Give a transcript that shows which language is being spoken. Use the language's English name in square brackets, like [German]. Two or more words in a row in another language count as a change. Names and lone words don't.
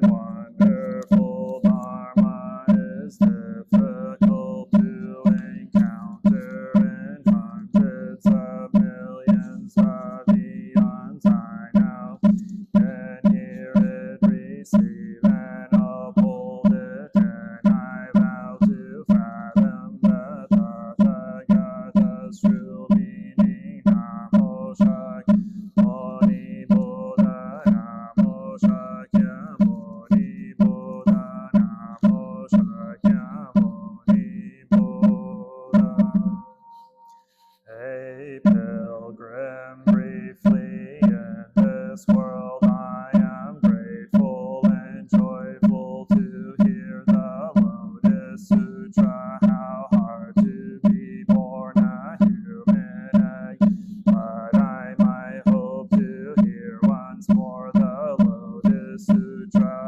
[English] wonderful Dharma is difficult to encounter in hundreds of millions of eons. I now can hear it, receive, and uphold it, and I vow to fathom the Tathagata's true meaning. Namo Shakyamuni Buddha, Namo Shakyamuni Buddha, Namo Shakyamuni Buddha. A pilgrim briefly in this world, I am grateful and joyful to hear the Lotus Sutra. How hard to be born a human egg, but I might hope to hear once more the Lotus Sutra.